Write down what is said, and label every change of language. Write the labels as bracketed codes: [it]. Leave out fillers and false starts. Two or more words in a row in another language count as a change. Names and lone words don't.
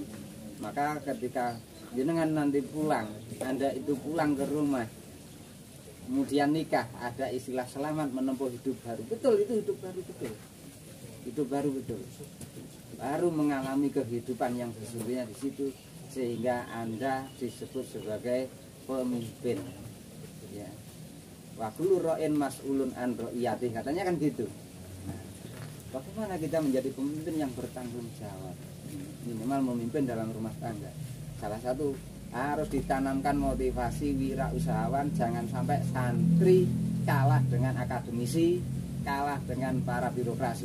[id] Maka ketika jenengan nanti pulang, Anda itu pulang ke rumah, kemudian nikah, ada istilah selamat menempuh hidup baru. Betul, itu hidup baru, betul. Hidup baru, betul. Baru mengalami kehidupan yang sesungguhnya di situ, sehingga Anda disebut sebagai pemimpin. Ya. [ar] وكل راع مسؤول عن رعيته, [id] katanya kan gitu. Nah, bagaimana kita menjadi pemimpin yang bertanggung jawab? Minimal memimpin dalam rumah tangga. Salah satu harus ditanamkan motivasi wirausahawan, jangan sampai santri kalah dengan akademisi, kalah dengan para birokrasi.